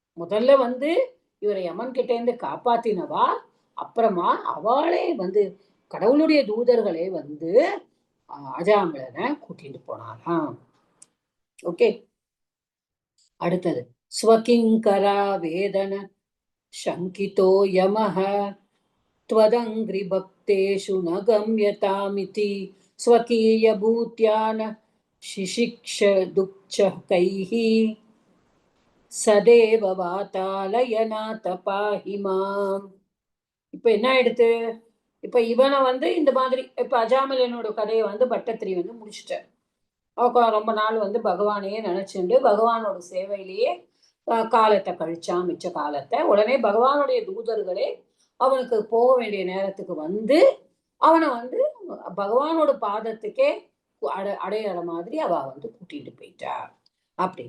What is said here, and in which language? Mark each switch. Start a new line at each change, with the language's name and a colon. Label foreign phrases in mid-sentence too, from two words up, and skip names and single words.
Tamil: முதல்ல வந்து இவரை யமன் கிட்ட இருந்து காப்பாத்தினவா, அப்புறமா அவளே வந்து கடவுளுடைய தூதர்களே வந்து அஜாமிலனை கூட்டிட்டு போனாராம். ஓகே, அடுத்தது
Sanskrit: स्वकिङ्करा वेदन शङ्कितो यमः त्वदङ्घ्रि भक्तेषु न गम्यतामिति स्वकीय भूत्यान शिशिक्ष दुःखैः सदेव वातालयनाथ पाहि माम्.
Tamil: இப்ப என்ன ஆயிடுத்து, இப்ப இவனை வந்து இந்த மாதிரி இப்ப அஜாமிலனோட கதையை வந்து பட்டத்திரி வந்து முடிச்சுட்டார். ரொம்ப நாள் வந்து பகவானையே நினைச்சுண்டு பகவானோட சேவையிலேயே காலத்தை கழிச்சான், மிச்ச காலத்தை. உடனே பகவானுடைய தூதர்களே அவனுக்கு போக வேண்டிய நேரத்துக்கு வந்து அவனை வந்து பகவானோட பாதத்துக்கே அடையிற மாதிரி அவ வந்து கூட்டிட்டு போயிட்டா அப்படின்னு.